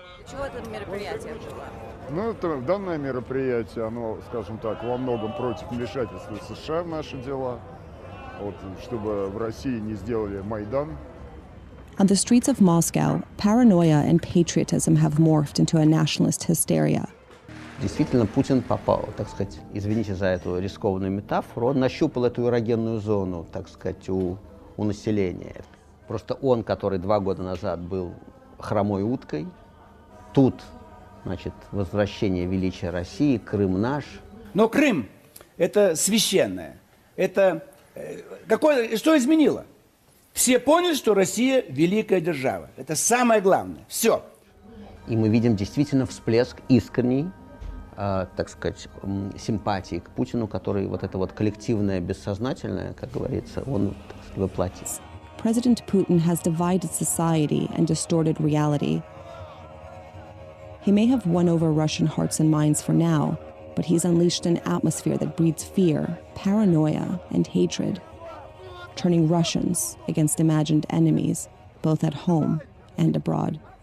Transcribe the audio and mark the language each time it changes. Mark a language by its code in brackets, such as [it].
[ru] Чего это мероприятие было? Ну, данное мероприятие, оно, скажем так, во многом против вмешательства США в наши дела, вот, чтобы в России не сделали Майдан. [en] On the streets of Moscow, paranoia and patriotism have morphed into a nationalist hysteria. [ru] Действительно, Путин попал, так сказать, извините за эту рискованную метафору, он нащупал эту эрогенную зону, так сказать, у населения. Просто он, который 2 года назад был хромой уткой, тут, значит, возвращение величия России, Крым наш. Но Крым – это священное. Это что изменило? Все поняли, что Россия – великая держава. Это самое главное. Все. И мы видим действительно всплеск искренней, так сказать, симпатии к Путину, который вот это вот коллективное, бессознательное, как говорится, он, так сказать, воплотил. [en] President Putin has divided society and distorted reality. He may have won over Russian hearts and minds for now, but he's unleashed an atmosphere that breeds fear, paranoia, and hatred, turning Russians against imagined enemies, both at home and abroad.